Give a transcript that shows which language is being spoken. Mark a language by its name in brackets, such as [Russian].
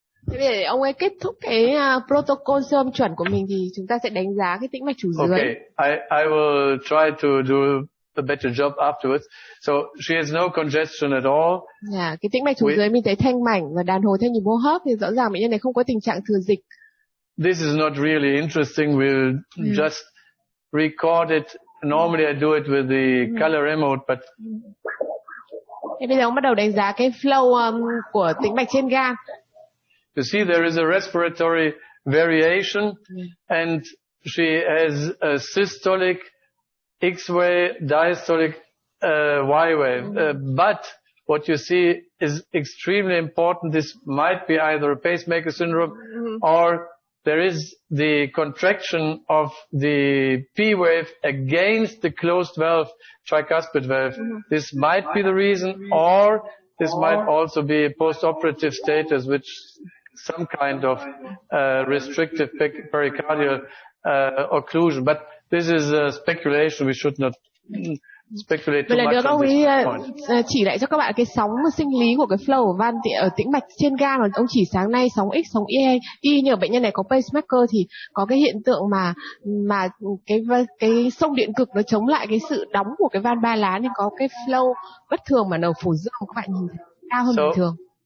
[Vietnamese] Thế để ông ấy kết thúc cái protocol siêu âm chuẩn của mình thì chúng ta sẽ đánh giá cái tĩnh mạch chủ dưới. [English] Okay, I will try to do a better job afterwards. So she has no congestion at all. [Vietnamese] Cái tĩnh mạch chủ dưới mình thấy thanh mảnh và đàn hồi theo nhịp hô hấp, thì rõ ràng bệnh nhân này không có tình trạng thừa dịch. [English] This is not really interesting. We'll just record it. Normally I do it with the color remote, but. [Vietnamese] Thế bây giờ ông bắt đầu đánh giá cái flow của tĩnh mạch trên gan. [English] You see there is a respiratory variation, and she has a systolic X-way, diastolic Y-way. But what you see is extremely important. This might be either a pacemaker syndrome or there is the contraction of the P wave against the closed valve, tricuspid valve. This might be the reason, or this might also be a post-operative status, which some kind of restrictive pericardial occlusion. But this is speculation. We should not speculate too much on this point. [Vietnamese] Chỉ lại cho các bạn cái sóng sinh lý của cái flow của van ở tĩnh mạch trên gan mà ông chỉ sáng nay, sóng X, sóng Y. Nhờ bệnh nhân này có pacemaker thì có cái hiện tượng mà cái xông điện cực nó chống lại cái sự đóng của cái van ba lá nên có cái flow bất thường mà nầu phổi dương các bạn nhìn thấy cao hơn bình thường.